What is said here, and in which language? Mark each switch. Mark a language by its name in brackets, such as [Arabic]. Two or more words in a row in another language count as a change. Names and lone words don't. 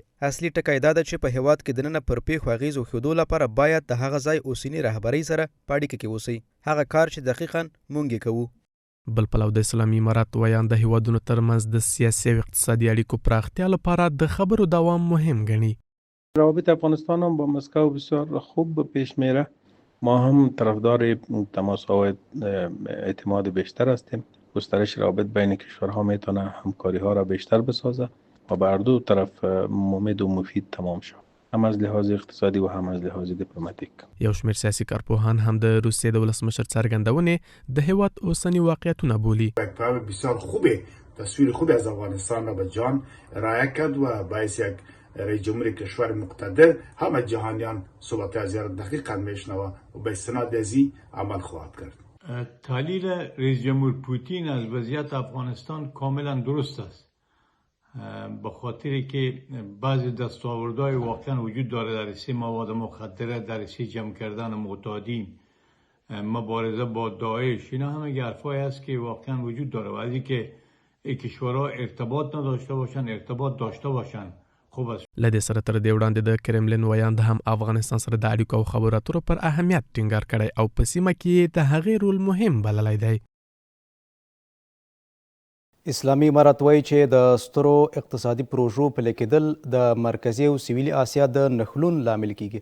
[Pashto] اصلي ټکی دا ده چې په هیواد کې دننه پر پیښو اغېز وښودو لپاره باید د هغه ځای اوسني رهبرۍ سره په اړیکه کې اوسئ. هغه کار چې دقیقاً موږ یې کوو. بل پلو د اسلامي امارات ویان د هیوادونو ترمنځ د سیاسي او اقتصادي اړیکو پراختیا لپاره د خبرو دوام مهم ګڼي. [Persian] روابط افغانستان هم با مسکو بسیار خوب پیش میره. ما هم طرفدار تماس‌ها و اعتماد بیشتر هستیم. گسترش روابط بین کشورها میتونه همکاری‌ها را بیشتر بسازه و بر دو طرف مفید و مفید تمام شود. هم از لحاظ اقتصادی و هم از لحاظ دیپلماتیک. [Pashto] یو شمېر سیاسي کارپوهان هم د روسیې د ولسمشر څرګندونې د هیواد اوسني واقعیتونه بولي. [Persian] بسیار خوبه، تصویر خوبی از افغانستان را به جان ارائه کرد و باعث یک رئیس جمهور کشور مقتدر همه جهانیان صحبت از زیارت دقیقا میشنوه و به استناد از این عمل خواهد کرد. تحلیل رئیس جمهور پوتین از وضعیت افغانستان کاملا درست است. به خاطری که بعضی دستاوردهای واقعا وجود داره در رسیدن مواد مخدره، در رسیدن جمع کردن معتادین، مبارزه با داعش، اینا همه حرفایی است که واقعا وجود داره و از اینکه کشورها ارتباط نداشته باشن ارتباط داشته باشن خوب است. [Pashto] لدې سره تر دې وړاندې د کرملین ویاند هم افغانستان سره د اړیکو او خبرو اترو پر اهمیت ټینګار کړی او په سیمه کې د هغې رول مهم بللی دی. اسلامي امارات وایي چې د سترو اقتصادي پروژو پلي کېدل د مرکزي او سویلي اسیا د نښلون لامل کیږي.